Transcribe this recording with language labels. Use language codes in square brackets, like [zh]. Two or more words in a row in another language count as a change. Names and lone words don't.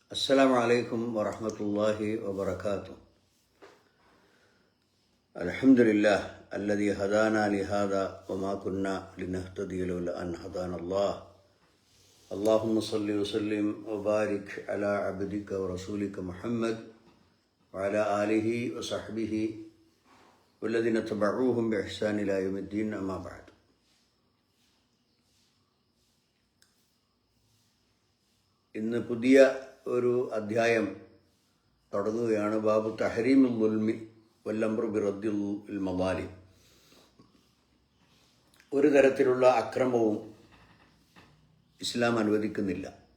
[ar] السلام عليكم ورحمة الله وبركاته. الحمد لله الذي هدانا لهذا وما كنا لنهتدي لولا أن هدانا الله. اللهم صل وسلم وبارك على عبدك ورسولك محمد وعلى آله وصحبه والذين تبعوهم بإحسان إلى يوم الدين. أما بعد. [ml] ഇന്ന് പുതിയ ഒരു അധ്യായം തുടങ്ങുകയാണ്. [ar] باب تحريم الظلم والأمر برد المظالم. [ml] ഒരു തരത്തിലുള്ള അക്രമവും ഇസ്ലാം അനുവദിക്കുന്നില്ല.